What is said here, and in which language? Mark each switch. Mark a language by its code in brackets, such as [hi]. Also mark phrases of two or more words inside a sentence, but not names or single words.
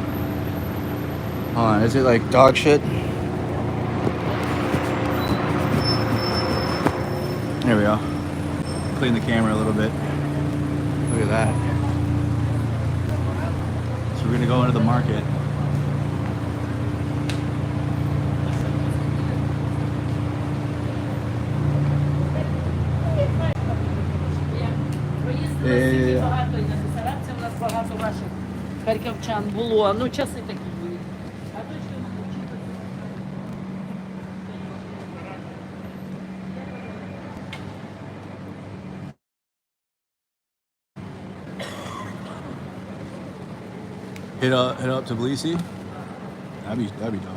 [en] Hold on, is it like dog shit? There we go. Clean the camera a little bit. Look at that. So we're gonna go into the market. [uk] Багато і на Бесарабці у нас багато ваших харківчан було. Ну, часи такі були. А то що [en] Hit up Tbilisi. That'd be dope.